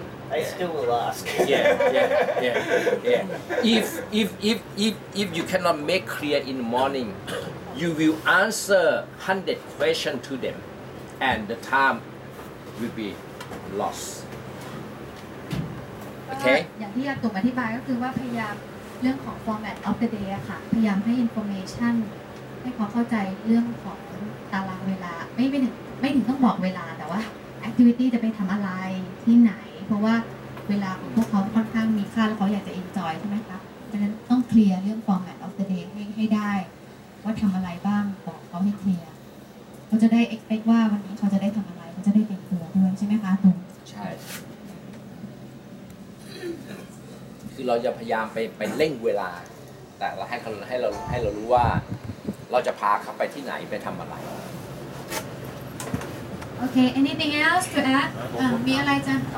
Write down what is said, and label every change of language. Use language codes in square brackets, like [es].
[en] They still will ask. Yeah. If you cannot make clear in the morning, you will answer 100 questions to them, and the time will be lost. Okay? [th] อย่างที่อาตุ่มอธิบายก็คือว่าพยายามเรื่องของ [en] format of the day [th] อะค่ะพยายามให้ information ให้ความเข้าใจเรื่องของตารางเวลาไม่ถึงต้องบอกเวลาแต่ว่า activity จะไปทำอะไรที่ไหนเพราะว่าเวลาของพวกเขาค่อนข้างมีค่าแล้วเขาอยากจะ enjoy ใช่ไหมคะดังนั้นต้องเคลียร์เรื่อง format of the day ให้ได้ว่าทำอะไรบ้างบอกเขาให้เคลียร์เขาจะได้ expect ว่าวันนี้เขาจะได้ทำอะไรเขาจะได้เตรียมตัวด้วยใช่ไหมคะตุ่ม ใช่คือเราจะพยายามไปเร่งเวลาแต่เราให้เรารู้ว่าเราจะพาเขาไปที่ไหนไปทำอะไร [en] Okay anything else to add [th] มีอะไรจะ